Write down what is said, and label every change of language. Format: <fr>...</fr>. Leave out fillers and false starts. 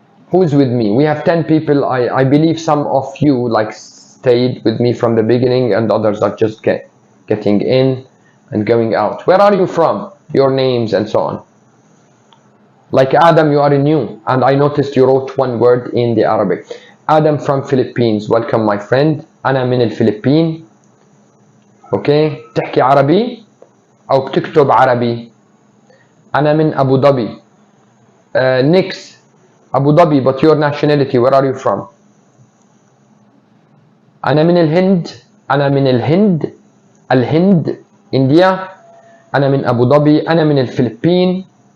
<en>Who's with me? We have 10 people. I believe some of you like stayed with me from the beginning and others are just getting in and going out. Where are you from? Your names and so on. Like Adam, you are new and I noticed you wrote one word in the Arabic. Adam from Philippines. Welcome my friend.</en> <ar>أنا من الفلبين. اوكي تحكي عربي او بتكتب عربي؟ أنا من أبو ظبي.</ar> <en>Nix, Abu Dhabi, but your nationality, where are you from?</en> <ar>أنا من الهند. أنا من الهند إنديا. أنا من أبو ظبي. أنا من الفلبين.</ar>